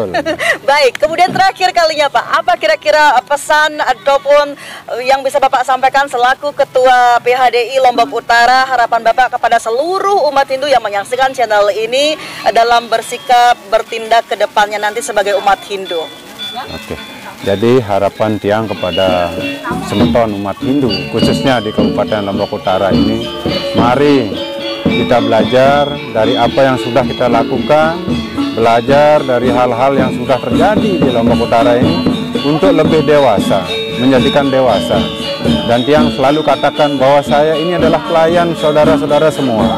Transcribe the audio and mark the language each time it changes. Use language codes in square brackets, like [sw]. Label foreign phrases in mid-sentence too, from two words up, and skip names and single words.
[id] Baik, kemudian terakhir kalinya Pak, apa kira-kira pesan ataupun yang bisa Bapak sampaikan selaku Ketua PHDI Lombok Utara, harapan Bapak kepada seluruh umat Hindu yang menyaksikan channel ini dalam bersikap, bertindak ke depannya nanti sebagai umat Hindu? Oke. Jadi harapan tiang kepada semeton umat Hindu, khususnya di Kabupaten Lombok Utara ini, mari kita belajar dari apa yang sudah kita lakukan, belajar dari hal-hal yang sudah terjadi di Lombok Utara ini untuk lebih dewasa, menjadikan dewasa. Dan tiang selalu katakan bahwa saya ini adalah pelayan saudara-saudara semua.